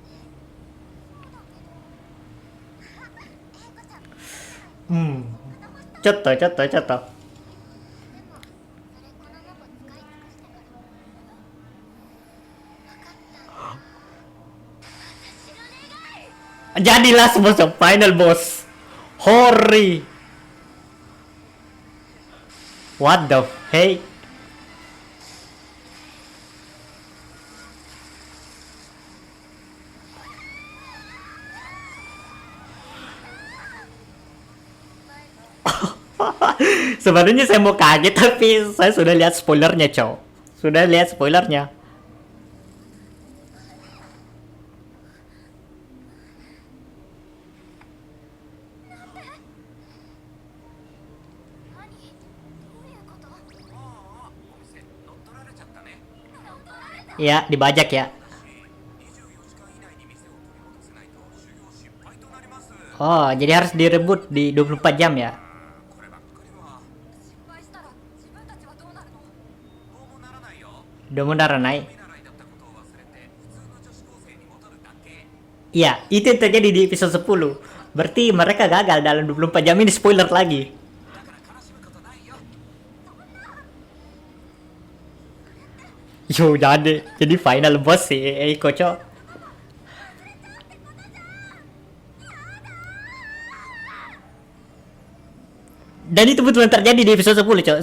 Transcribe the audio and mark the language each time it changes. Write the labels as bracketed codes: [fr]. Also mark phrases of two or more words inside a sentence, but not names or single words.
[ja] そうだけど。あ、えいこちゃん。ちょっと。でも、それこのロボ使い尽くしてから。分かった。私の願い。 [id] Jadi [en] last boss, final boss. Hori. What the hey? [id] Sebenarnya saya mau kaget tapi saya sudah lihat spoilernya, cow. Sudah lihat spoilernya. [ja] 何？どういうこと？ああ、お店乗っ取られちゃったね。乗っ取られた。 [id] Ya, dibajak ya. [ja] 24 時間以内に店を取り戻せないと修行失敗となります。 [id] Oh, jadi harus direbut di 24 jam ya. [ja] こればっかりは失敗したら自分たちはどうなるの？どうもならないよ。 Domunaranai. 見習いだったことを忘れて普通の女子高生に戻るだけ。 [id] Iya, itu yang terjadi di episode 10. Berarti mereka gagal dalam 24 jam ini, spoiler lagi. [ja] だから悲しむことないよ。 [id] Yo, jadi [en] final boss [id] sih Eiko, cok. Dan itu betulan terjadi di episode 10, cok.